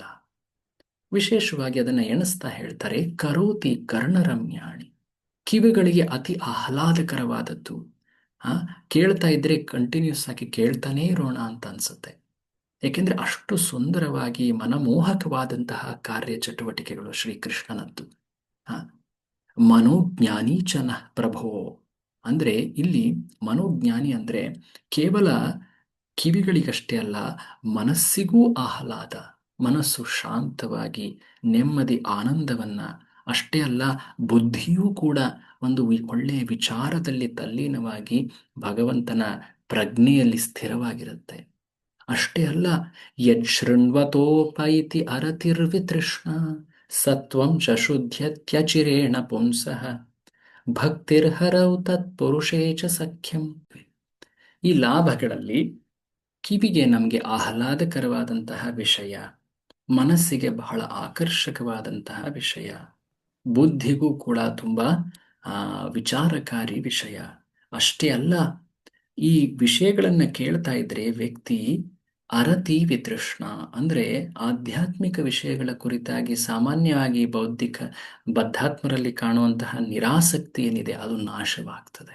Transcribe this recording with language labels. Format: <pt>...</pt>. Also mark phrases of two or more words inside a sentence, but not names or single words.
<kn>ವಿಶೇಷವಾಗಿ ಅದನ್ನು ಎಣಿಸ್ತಾ ಹೇಳ್ತಾರೆ,</kn> <sa>ಕರೋತಿ ಕರ್ಣರಮ್ಯಾಣಿ,</sa> <kn>ಕಿವಿಗಳಿಗೆ ಅತಿ ಆಹ್ಲಾದಕರವಾದದ್ದು. ಕೇಳ್ತಾ ಇದ್ರೆ ಕಂಟಿನ್ಯೂಸ್ ಆಗಿ ಕೇಳ್ತಾನೇ ಇರೋಣ ಅಂತ ಅನ್ಸುತ್ತೆ. ಏಕೆಂದರೆ ಅಷ್ಟು ಸುಂದರವಾಗಿ ಮನಮೋಹಕವಾದಂತಹ ಕಾರ್ಯಚಟುವಟಿಕೆಗಳು ಶ್ರೀಕೃಷ್ಣನದ್ದು.</kn> <sa>ಮನೋಜ್ಞಾನಿ ಚ ನಃ ಪ್ರಭೋ,</sa> <kn>ಅಂದರೆ ಇಲ್ಲಿ ಮನೋಜ್ಞಾನಿ ಅಂದರೆ ಕೇವಲ ಕಿವಿಗಳಿಗಷ್ಟೇ ಅಲ್ಲ, ಮನಸ್ಸಿಗೂ ಆಹ್ಲಾದ, ಮನಸ್ಸು ಶಾಂತವಾಗಿ ನೆಮ್ಮದಿ ಆನಂದವನ್ನ, ಅಷ್ಟೇ ಅಲ್ಲ ಬುದ್ಧಿಯೂ ಕೂಡ ಒಂದು ಒಳ್ಳೆಯ ವಿಚಾರದಲ್ಲಿ ತಲ್ಲೀನವಾಗಿ ಭಗವಂತನ ಪ್ರಜ್ಞೆಯಲ್ಲಿ ಸ್ಥಿರವಾಗಿರುತ್ತೆ. ಅಷ್ಟೇ ಅಲ್ಲ,</kn> <sa>ಯತ್ ಶೃಣ್ವತೋಪೈತಿ ಅರತಿರ್ವಿತೃಷ್ಣ ಸತ್ವಂ ಚ ಶುದ್ಧ್ಯತ್ಯಚಿರೇಣ ಪುಂಸಃ ಭಕ್ತಿರ್ಹರೌ ತತ್ಪುರುಷೇ ಚ ಸಖ್ಯಂ.</sa> <kn>ಈ ಲಾಭಗಳಲ್ಲಿ ಕಿವಿಗೆ ನಮಗೆ ಆಹ್ಲಾದಕರವಾದಂತಹ ವಿಷಯ, ಮನಸ್ಸಿಗೆ ಬಹಳ ಆಕರ್ಷಕವಾದಂತಹ ವಿಷಯ, ಬುದ್ಧಿಗೂ ಕೂಡ ತುಂಬ ವಿಚಾರಕಾರಿ ವಿಷಯ. ಅಷ್ಟೇ ಅಲ್ಲ, ಈ ವಿಷಯಗಳನ್ನು ಕೇಳ್ತಾ ಇದ್ರೆ ವ್ಯಕ್ತಿ</kn> <sa>ಅರತಿ ವಿತೃಷ್ಣ,</sa> <kn>ಅಂದರೆ ಆಧ್ಯಾತ್ಮಿಕ ವಿಷಯಗಳ ಕುರಿತಾಗಿ ಸಾಮಾನ್ಯವಾಗಿ ಬೌದ್ಧಿಕ ಬದ್ಧಾತ್ಮರಲ್ಲಿ ಕಾಣುವಂತಹ ನಿರಾಸಕ್ತಿ ಏನಿದೆ ಅದು ನಾಶವಾಗ್ತದೆ.</kn>